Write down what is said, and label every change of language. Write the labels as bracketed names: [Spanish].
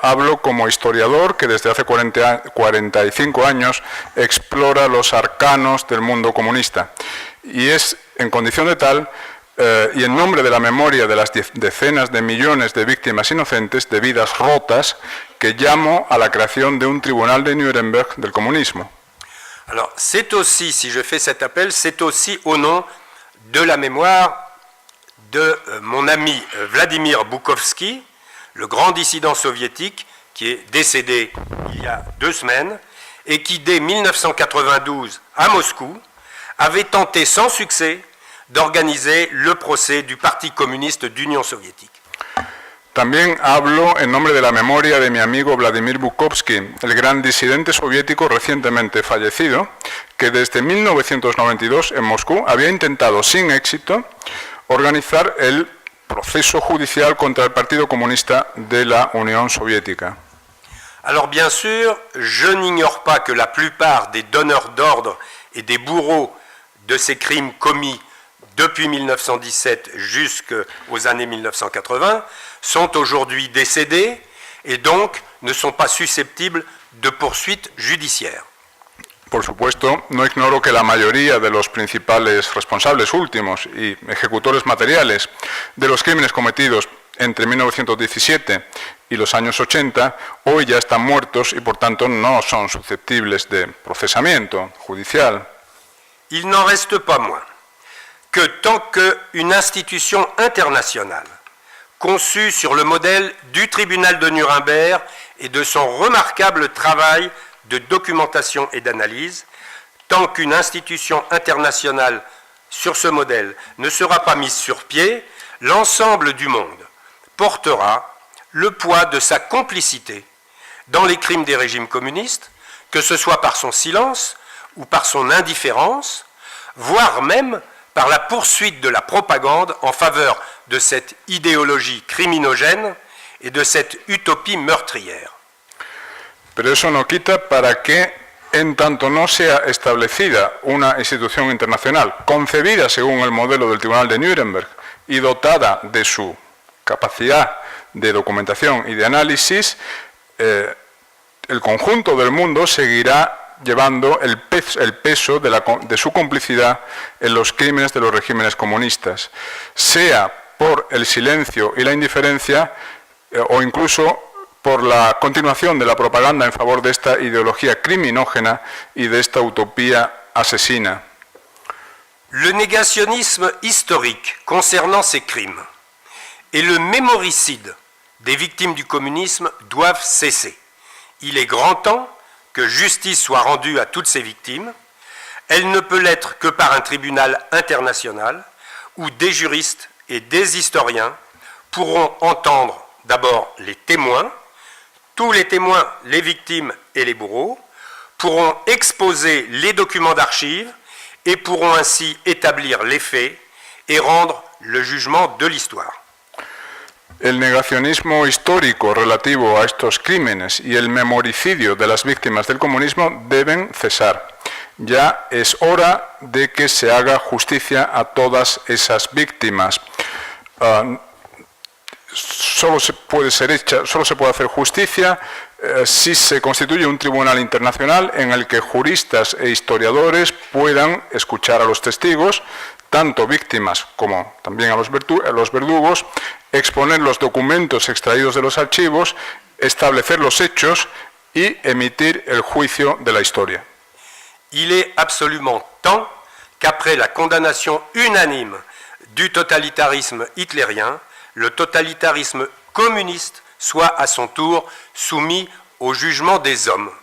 [Spanish] Hablo como historiador que desde hace 45 años explora los arcanos del mundo comunista. Y es en condición de tal, y en nombre de la memoria de las decenas de millones de víctimas inocentes, de vidas rotas, que llamo a la creación de un tribunal de Nuremberg del comunismo. [French] Alors, c'est aussi, si je fais cet appel, c'est aussi au nom de la mémoire de mon ami Vladimir Bukovski, le grand dissident soviétique qui est décédé il y a 2 semaines et qui, dès 1992, à Moscou, avait tenté sans succès d'organiser le procès du Parti communiste d'Union soviétique. [Spanish] También hablo en nombre de la memoria de mi amigo Vladimir Bukovski, el gran disidente soviético recientemente fallecido, que desde 1992 en Moscú había intentado sin éxito organizar el proceso judicial contra el Partido Comunista de la Unión Soviética. [French] Alors bien sûr, je n'ignore pas que la plupart des donneurs d'ordre et des bourreaux de ces crimes commis depuis 1917 jusqu'aux années 1980 sont aujourd'hui décédés et donc ne sont pas susceptibles de poursuites judiciaires. [Spanish] Por supuesto, no ignoro que la mayoría de los principales responsables últimos y ejecutores materiales de los crímenes cometidos entre 1917 y los años 80 hoy ya están muertos y por tanto no son susceptibles de procesamiento judicial. [French] Il n'en reste pas moins que tant qu'une institution internationale conçue sur le modèle du tribunal de Nuremberg et de son remarquable travail de documentation et d'analyse, tant qu'une institution internationale sur ce modèle ne sera pas mise sur pied, l'ensemble du monde portera le poids de sa complicité dans les crimes des régimes communistes, que ce soit par son silence ou par son indifférence, voire même par la poursuite de la propagande en faveur de cette idéologie criminogène et de cette utopie meurtrière. [Spanish] Pero eso no quita para que, en tanto no sea establecida una institución internacional concebida según el modelo del Tribunal de Nuremberg y dotada de su capacidad de documentación y de análisis, el conjunto del mundo seguirá llevando el peso de su complicidad en los crímenes de los regímenes comunistas, sea por el silencio y la indiferencia o incluso por la continuación de la propaganda en favor de esta ideología criminógena y de esta utopía asesina. [French] Le négationnisme historique concernant ces crimes et le mémoricide des victimes du communisme doivent cesser. Il est grand temps que justice soit rendue à toutes ces victimes. Elle ne peut l'être que par un tribunal international où des juristes et des historiens pourront entendre d'abord les témoins, tous les témoins, les victimes et les bourreaux, pourront exposer les documents d'archives et pourront ainsi établir les faits et rendre le jugement de l'histoire. [Spanish] El negacionismo histórico relativo a estos crímenes y el memoricidio de las víctimas del comunismo deben cesar. Ya es hora de que se haga justicia a todas esas víctimas. Solo se puede hacer justicia si se constituye un tribunal internacional en el que juristas e historiadores puedan escuchar a los testigos, tanto víctimas como también a los verdugos, exponer los documentos extraídos de los archivos, establecer los hechos y emitir el juicio de la historia. [French] Il est absolument temps qu'après la condamnation unanime du totalitarisme hitlérien, le totalitarisme communiste soit à son tour soumis au jugement des hommes.